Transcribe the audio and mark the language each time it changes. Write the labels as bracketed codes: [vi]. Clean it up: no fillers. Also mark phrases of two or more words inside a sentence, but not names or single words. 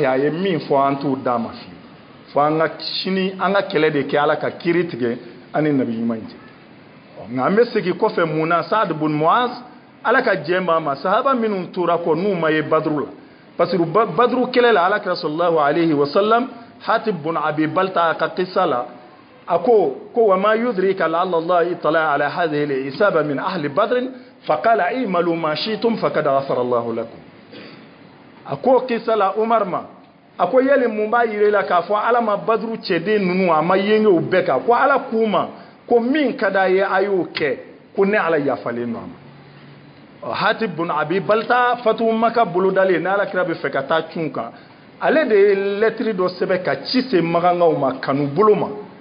[bm] a ye min fɔ an t'o d'a ma fiyewu fo an ka sini an ka kɛlɛ de kɛ ala ka kiiri tigɛ ani nabi ɲuman cɛ nka an bɛ segin kɔfɛ mun na Saad bun Muaz ala ka jɛn b'a ma sahaba minnu tora kɔ n'u ma ye Badru la [fr] parce que [bm] Badru kɛlɛ la alakira [ar] صلى الله عليه وسلم [bm] Hatib bun Abi Balta ka qissa la a ko wa [ar] ما يدريك لعل الله اطلع على هذه العصابة من أهل بدر فقال اعملوا ما شئتم فقد غفر الله لكم [bm] a ko qissa la Umar ma a ko yali mun b'a yire la k'a fɔ ala ma Badru cɛden ninnu a ma yengew bɛɛ kan ko ala k'u ma ko min ka d'a ye a y'o kɛ ko ne ala yafalen nɔ a ma Hatib bun Abi Balta fatu Maka bolodalen n'ala kira bɛ fɛ ka taa cun kan ale de ye lettre dɔ sɛbɛn ka ci se magangaw ma kanu bolo ma